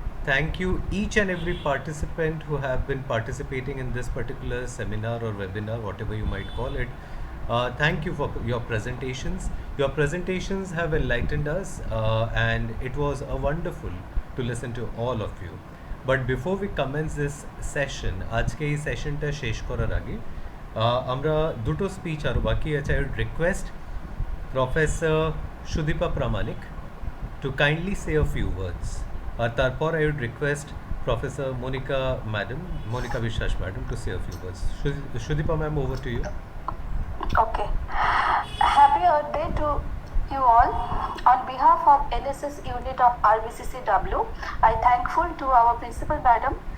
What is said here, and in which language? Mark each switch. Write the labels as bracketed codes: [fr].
[en] Thank you each and every participant who have been participating in this particular seminar or webinar, whatever you might call it. Thank you for your presentations. Your presentations have enlightened us and it was wonderful to listen to all of you. But before we commence this session, [bn] আজকে এই সেশনটা শেষ করার আগে আমরা দুটো speech আরও বাকি আছে। [en] I would request Professor Sudhipa Pramanik to kindly say a few words. [bn] আর তারপর [en] I would request Professor Monica Vishwas madam to say a few words. Sudhipa ma'am, over to you. Okay. Happy Earth Day to you all. On behalf of NSS unit of RBCCW, I thankful to our principal madam.